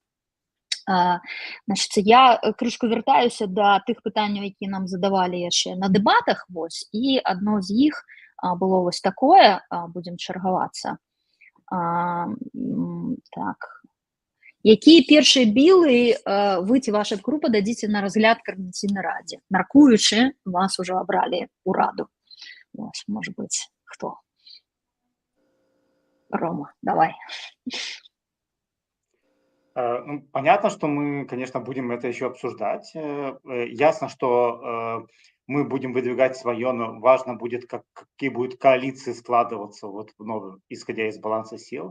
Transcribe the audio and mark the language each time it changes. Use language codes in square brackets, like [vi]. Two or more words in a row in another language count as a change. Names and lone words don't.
[be] Значыць, я крышку вяртаюся да тых пытанняў, якія нам задавалі яшчэ на дэбатах, вось, і адно з іх было вось такое, будзем чаргавацца. Так. Якія першыя білы вы ці ваша група дадзіце на разгляд Координацыйнай радзе, мяркуючы, вас ужо абралі ў раду? Вось, можа быць, хто? Рома, давай. [ru] Ну, понятно, что мы, конечно, будем это еще обсуждать. Ясно, что мы будем выдвигать свое, но важно будет, какие будут коалиции складываться, вот, исходя из баланса сил.